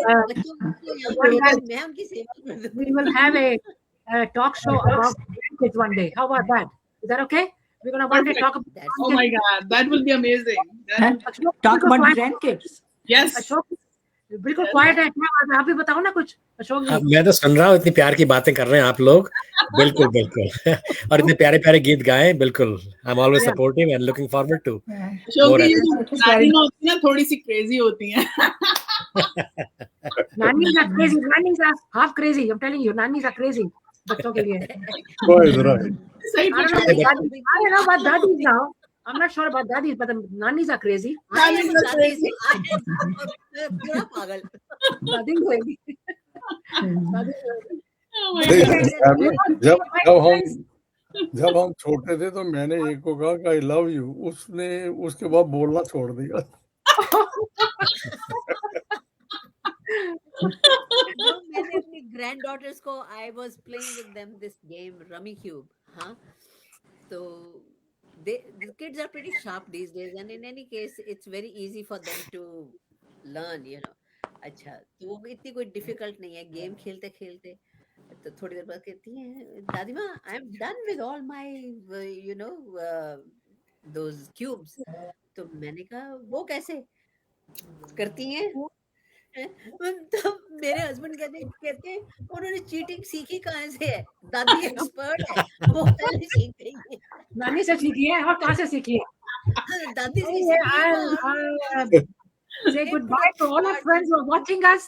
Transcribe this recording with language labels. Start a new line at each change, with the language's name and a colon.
Hindi: बच्चों को मैं उनकी सेवा कर दूं.
English: We will have a talk show about grandkids one day. How about that? Is that okay? We're gonna one day talk about. That's Oh my God, that will be amazing. And talk about grandkids. Yes.
Hindi: Ashok बिल्कुल quite है. आप भी बताओ ना कुछ अशोक जी. मैं तो सुन रहा हूँ, इतनी प्यार की बातें कर रहे हैं आप लोग. बिल्कुल बिल्कुल. और इतने प्यारे प्यारे गीत गाएं. बिल्कुल.
English: I'm always supportive and looking forward to.
Hindi: Ashok जी, नानी होती है ना, थोड़ी सी क्रेजी होती है.
English: Nannies are crazy. Nannies are half crazy. I'm telling you, nannies are crazy.
Hindi: बच्चों के लिए.
English: Quite right.
Hindi: सही
English: I don't know about daddies now. I'm not sure about daddies, but the nannies are crazy. Nannies are crazy.
Hindi: पूरा पागल.
English: Daddy crazy. Oh my God.
Hindi: जब हम छोटे थे तो मैंने एक को कहा कि आई लव यू, उसने उसके बाद बोलना छोड़ दिया.
English: No,
Hindi: मैंने अपनी
English: granddaughters को I was playing with them this game Rummy Cube.
Hindi: हाँ, तो
English: the kids are pretty sharp these days, and in any case it's very easy for them to learn, you know.
Hindi: अच्छा, तो वो इतनी कोई difficult नहीं है. गेम खेलते खेलते तो थोड़ी देर बाद कहती हैं, दादी माँ,
English: I am done with all my you know those cubes.
Hindi: तो मैंने कहा वो कैसे करती हैं? तो मेरे हस्बैंड कहते हैं उन्होंने चीटिंग सीखी कहाँ से है? दादी एक्सपर्ट है, वो पहले सीख गई है. नानी से सीखी है और कहाँ से सीखी है? दादी से सीखी है.
English: I'll say goodbye to all our friends who are watching us.